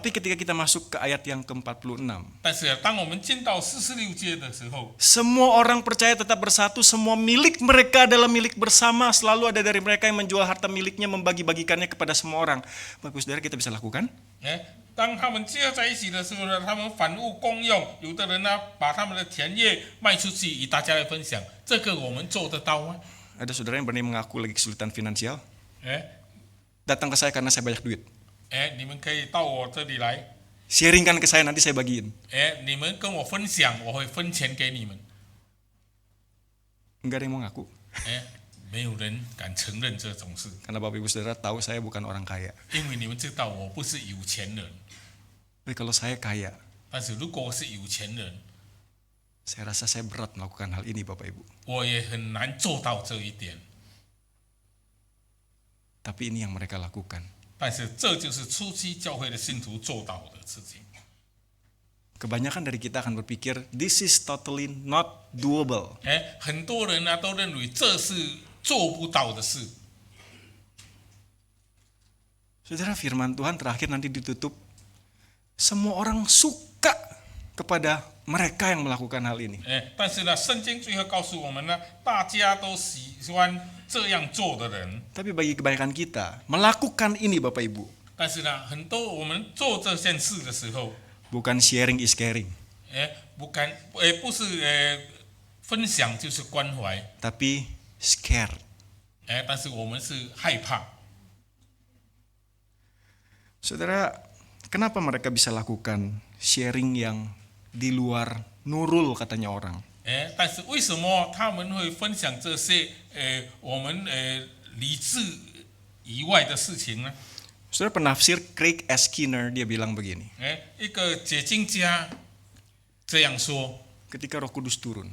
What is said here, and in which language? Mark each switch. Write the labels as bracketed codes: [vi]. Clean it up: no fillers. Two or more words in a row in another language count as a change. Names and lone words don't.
[id] Tapi ketika kita masuk ke ayat yang ke-46, [zh] 但是当我们进到46节的时候， [id] semua orang percaya tetap bersatu, semua milik mereka adalah milik bersama, selalu ada dari mereka yang menjual harta miliknya, membagi-bagikannya kepada semua orang. Bapak Saudara, kita bisa lakukan? [zh] 当他们结合在一起的时候呢，他们反物公用，有的人呢把他们的田业卖出去，与大家来分享，这个我们做得到吗？ [id] Ada saudara yang berani mengaku lagi kesulitan finansial? 哎 Datang ke saya karena saya banyak duit. [zh] 你们可以到我这里来， [id] Sharingkan ke saya, nanti saya bagiin. [zh] 你们跟我分享，我会分钱给你们。 [id] Enggak ada yang mau ngaku. [zh] 没有人敢承认这种事， [id] Karena Bapak Ibu Saudara tahu saya bukan orang kaya. [zh] 因为你们知道我不是有钱人。 [id] Tapi kalau saya kaya, [zh] 但是如果我是有钱人， [id] saya rasa saya berat melakukan hal ini Bapak Ibu. [zh] 我也很难做到这一点。 [id] Tapi ini yang mereka lakukan. [zh] 但是这就是初期教会的信徒做到的事情。 [id] Kebanyakan dari kita akan berpikir, [en] this is totally not doable. [zh] 很多人呢都认为这是做不到的事。 [id] Saudara, firman Tuhan terakhir nanti ditutup. Semua orang suka kepada mereka yang melakukan hal ini. [zh] 但是呢，圣经最后告诉我们呢，大家都喜欢这样做的人。 [id] Tapi bagi kebanyakan kita, melakukan ini Bapak Ibu, [zh] 但是呢，很多我们做这件事的时候， [id] Bukan [en] sharing is caring, [zh] 不是分享就是关怀， [id] tapi scared. [zh] 但是我们是害怕。 [id] Saudara, kenapa mereka bisa lakukan sharing yang di luar nurul katanya orang? [zh] 但是为什么他们会分享这些我们理智以外的事情呢？ [id] Saudara, penafsir Craig S. Skinner dia bilang begini, [zh] 一个解经家这样说： [id] ketika Roh Kudus turun,